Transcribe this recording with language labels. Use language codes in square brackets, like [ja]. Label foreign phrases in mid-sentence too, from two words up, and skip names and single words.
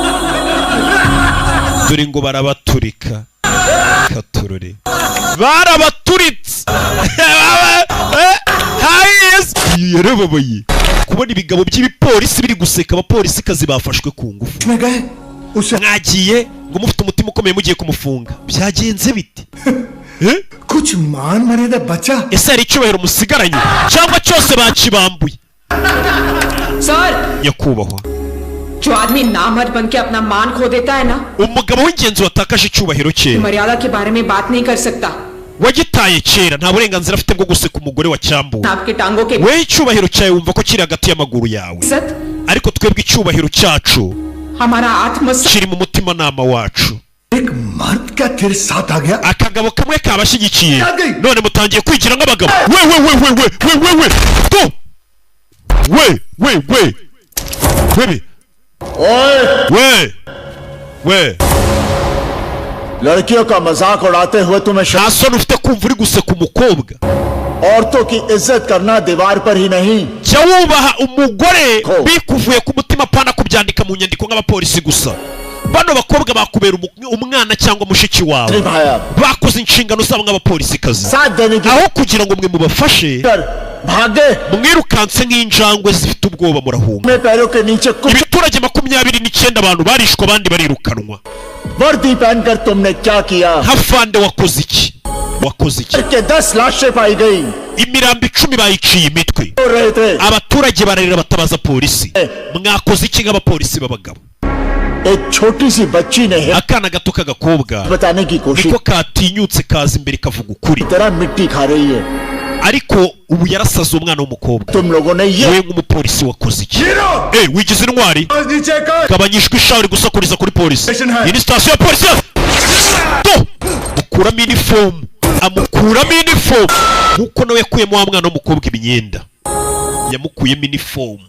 [rw] katurore barabaturitse yarababaye kubona ibigabo by'ibipolisi biri guseka abapolisi kazi bafashwe ku ngufu mwagiye ngo mufite umutima ukomeye mugiye kumufunga byagenze bite [hi] कुछ मान मर्यादा बचा [rw] ese hari icyubahiro musigaranye cyangwa cyose bakibambuye sir nyakubahwa [hi] जो आदमी नामर्द बन के अपना मान खो देता है ना, [rw] umugabo w'ingenzi watakaje icyubahiro cye, [hi] मर्यादा के बारे में बात नहीं कर सकता, [rw] wagitaye kera, nta burenganzira afite bwo guseka umugore wa cyambu. [hi] आपके टांगों के [rw] we icyubahiro cyawe wumva ko kiri hagati y'amaguru yawe, ariko twebwe icyubahiro cyacu [hi] हमारा आत्मसम्मान [rw] kiri mu mutima nama wacu. [hi] एक मर्द क्या तेरे साथ आ गया? [rw] akagabo kamwe kabashyigikiye, none mutangiye kwigira nk'abagabo. we [hi] लड़कियों का मजाक उड़ाते हुए तुम्हें [rw] nta soni ufite kumva uri guseka umukobwa. [hi] औरतों की इज्जत करना दीवार पर ही नहीं, [rw] jya wubaha umugore bikuvuye ku mutima, pana kubyandika mu nyandiko nk'abapolisi gusa. bano bakobwa bakubera umwana cyangwa mushiki wawe, bakoze inshingano zabo nk'abapolisikazi, aho kugira ngo mwe mubafashe mwirukanse nk'injangwe zifite ubwoba murahunga. ibiturage 29 abantu barishwe, abandi barirukanwa. [hi] वर्दी पहनकर तुमने क्या किया? [rw] hafande wakoze iki? wakoze iki? [hi] 10 लाशें पाई गई, [rw] imirambo 10 bayiciye imitwe, abaturage bararira batabaza polisi. mwakoze iki nk'abapolisi b'abagabo? [hi] एक छोटी सी बच्ची ने [rw] akana gato k'agakobwa [hi] बताने की कोशिश, [rw] niko katinyutse kaza imbere kavuga ukuri, [hi] तरह मिट्टी खा रही है, [rw] ariko ubu yarasaze umwana w'umukobwa. [hi] तुम लोगों ने ये [rw] we nk'umupolisi wakoze iki? wigize intwari, gabanyishwa ishari gusakuriza kuri polisi. iyi ni sitasiyo ya polisi. mukuramo inifomu, amukuramo inifomu nkuko nawe yakuyemo wa mwana w'umukobwa imyenda, yamukuyemo inifomu.